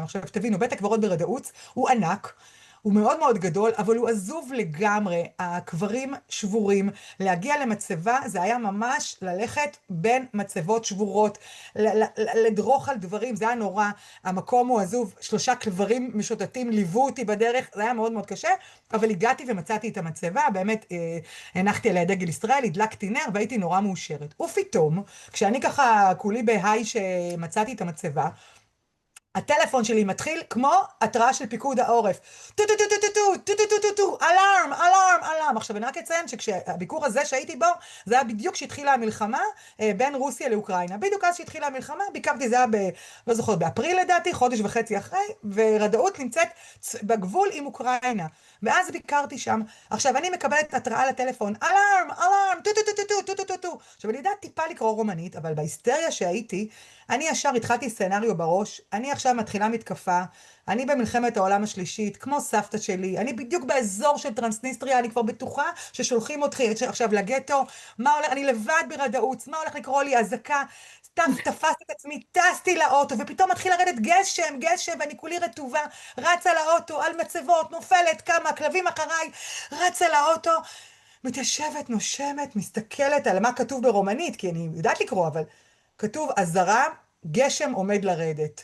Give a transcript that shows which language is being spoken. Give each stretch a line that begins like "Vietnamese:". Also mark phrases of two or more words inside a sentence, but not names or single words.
Hebrew: עכשיו תבינו, בית הקברות ברדאוץ הוא ענק, הוא מאוד מאוד גדול, אבל הוא עזוב לגמרי, הקברים שבורים, להגיע למצבה, זה היה ממש ללכת בין מצבות שבורות, לדרוך על דברים, זה היה נורא, המקום הוא עזוב, 3 קברים משוטטים ליוו אותי בדרך, זה היה מאוד מאוד קשה, אבל הגעתי ומצאתי את המצבה, באמת הנחתי עליה דגל ישראל, הדלקתי נר והייתי נורא מאושרת. ופתאום, כשאני ככה כולי בהיי שמצאתי את המצבה, הטלפון שלי מתחיל כמו התראה של פיקוד העורף. טו טו טו טו טו טו טו טו טו טו, אלארם, אלארם, אלארם. עכשיו אני רק אציין שכשהביקור הזה שהייתי בו, זה היה בדיוק שהתחילה המלחמה בין רוסיה לאוקראינה. בדיוק אז שהתחילה המלחמה, ביקרתי, זה היה לא זוכרת, באפריל לדעתי, חודש וחצי אחרי, ורדאות נמצאת בגבול עם אוקראינה. ואז ביקרתי שם. עכשיו אני מקבלת התראה לטלפון, אלארם, אלארם, טו טו טו טו טו טו טו טו. עכשיו אני יודעת טיפה לקרוא רומנית, אבל בהיסטריה שהייתי, אני ישר התחלתי סצנריו בראש, אני עכשיו מתחילה מתקפה, אני במלחמת העולם השלישית, כמו סבתא שלי, אני בדיוק באזור של טרנסניסטריה, אני כבר בטוחה ששולחים אותי עכשיו לגטו, מה הולך, אני לבד ברדאות, מה הולך לקרוא לי, אזעקה, תפסתי את עצמי, טסתי לאוטו, ופתאום מתחיל לרדת גשם, ואני כולי רטובה, רצה לאוטו, על מצבות, נופלת, כמה, כלבים אחריי, רצה לאוטו, מתיישבת, נושמת, מסתכלת על מה כתוב ברומנית, כי אני יודעת לקרוא, אבל כתוב, אזהרה, גשם עומד לרדת.